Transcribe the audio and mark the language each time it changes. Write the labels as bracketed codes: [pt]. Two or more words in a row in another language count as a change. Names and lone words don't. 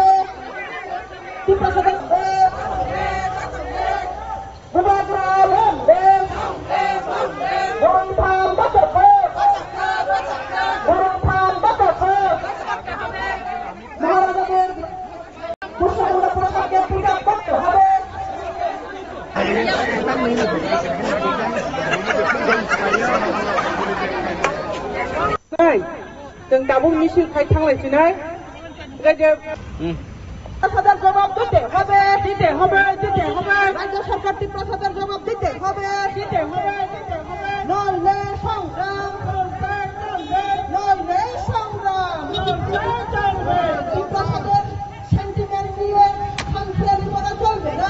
[bn] প্রাসাদের মহারাজাদের পুষ্পবন্ত প্রাসাদকে পূজা করতে হবে। [trp] जों दाबो मिছিল खाय थांलायसिनाय [bn] প্রাসাদের জবাব দিতে হবে, দিতে হবে, দিতে হবে। রাজ্য সরকারকে প্রাসাদের জবাব দিতে হবে, দিতে হবে, দিতে হবে। নইলে সংগ্রাম, নইলে সংগ্রাম। প্রাসাদের সেন্টিমেন্ট নিয়ে খামখেয়ালি করা চলবে না।